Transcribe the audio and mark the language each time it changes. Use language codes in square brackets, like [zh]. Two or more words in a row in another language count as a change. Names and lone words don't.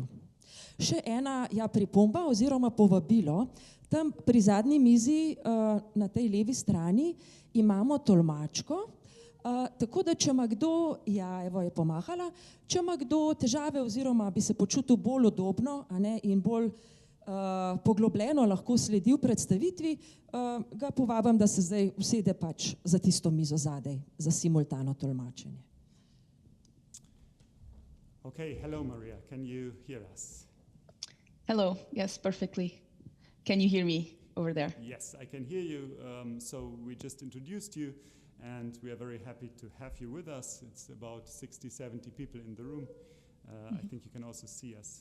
[sl] Še ena pripomba oziroma povabilo, tam pri zadnji mizi na tej levi strani imamo tolmačko, tako da če ima kdo, evo je pomahala, če ima kdo težave oziroma bi se počutil bolj udobno in bolj poglobljeno lahko sledil predstavitvi, ga povabim, da se zdaj usede pač za tisto mizo zadaj, za simultano tolmačenje. [en] Okay, hello Maria, can you hear us? Hello, yes, perfectly. Can you hear me over there? Yes, I can hear you. So we just introduced you and we are very happy to have you with us. It's about 60, 70 people in the room. I think you can also see us.